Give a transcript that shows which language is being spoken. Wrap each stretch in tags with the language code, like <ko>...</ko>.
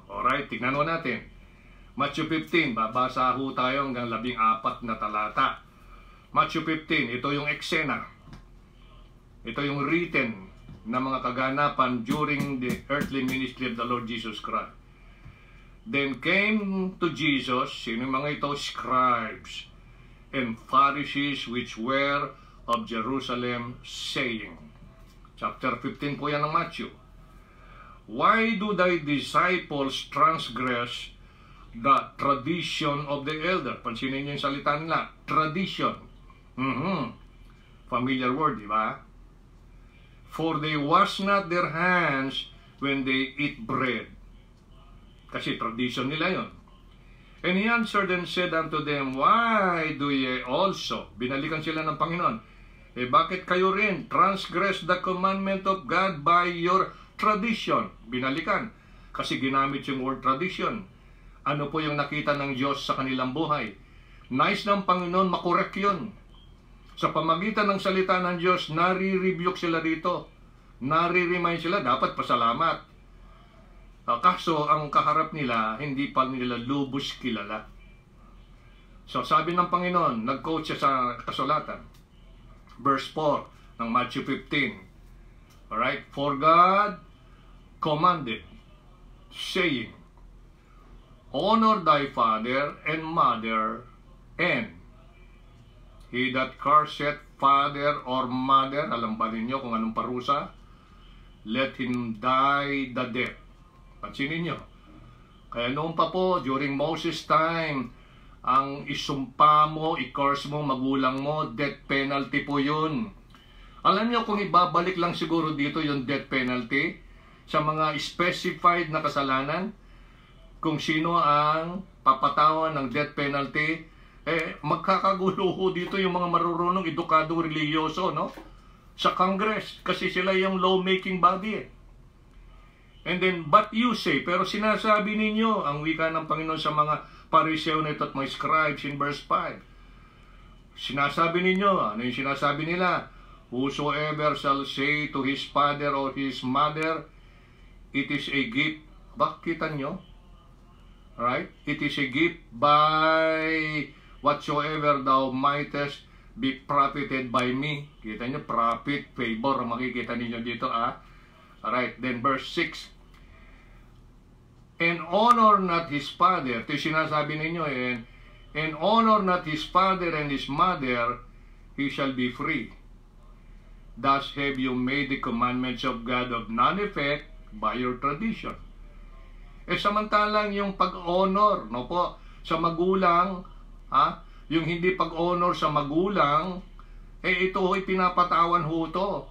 <tl>Alright, tignan mo natin. Matthew 15, babasa ho tayo hanggang 14 na talata. Matthew 15, ito yung eksena. Ito yung written na mga kaganapan</tl> <en>during the earthly ministry of the Lord Jesus Christ. Then came to Jesus,</en> <tl>sino mga ito?</tl> <en>Scribes and Pharisees which were of Jerusalem, saying,</en> <tl>chapter 15 po yan ng Matthew,</tl> <en>why do thy disciples transgress the tradition of the elder?</en> <tl>Pansinin niyo yung salita nila, tradition.</tl> <en>Familiar word,</en> <tl>di ba?</tl> <en>For they wash not their hands when they eat bread.</en> <tl>Kasi tradition nila yon.</tl> <en>And he answered and said unto them, why do ye also?</en> <tl>Binalikan sila ng Panginoon. Bakit kayo rin transgress the commandment of God by your tradition? Binalikan. Kasi ginamit yung word tradition. Ano po yung nakita ng Diyos sa kanilang buhay? Nice ng Panginoon, makorek yun. Sa pamagitan ng salita ng Diyos, nare-rebuke sila dito. Nare-remind sila, dapat pasalamat. Kaso ang kaharap nila, hindi pa nila lubos kilala. So sabi ng Panginoon, nag-quote siya sa kasulatan. Verse 4 ng Matthew 15. Alright?</tl> <en>For God commanded, saying, honor thy father and mother, and He that curseth father or mother,</en> <tl>alam ba ninyo kung anong parusa?</tl> <en>Let him die the death.</en> <tl>Pansinin nyo. Kaya noon pa po, during Moses' time, ang isumpa mo, i-curse mo, magulang mo, death penalty po yun. Alam nyo kung ibabalik lang siguro dito yung death penalty sa mga specified na kasalanan, kung sino ang papatawan ng death penalty, magkakagulo ho dito yung mga marurunong edukadong religyoso, no? Sa Congress, kasi sila yung law-making body. And then,</tl> <en>but you say,</en> <tl>pero sinasabi ninyo, ang wika ng Panginoon sa mga Pariseo nito at mga scribes in verse 5. Sinasabi ninyo, ano yung sinasabi nila?</tl> <en>Whosoever shall say to his father or his mother, it is a gift.</en> <tl>Bakit nyo?</tl> <en>Right? It is a gift by whatsoever thou mightest be profited by me.</en> <tl>Kita nyo, profit, favor, makikita ninyo dito, Alright, then verse 6.</tl> <en>And honor not his father.</en> <tl>Ito yung sinasabi ninyo,</tl> <en>and honor not his father and his mother, he shall be free. Thus have you made the commandments of God of none effect by your tradition.</en> <tl>Samantalang yung pag-honor, no po, sa magulang, yung hindi pag-honor sa magulang, ito ho'y pinapatawan ho ito.</tl>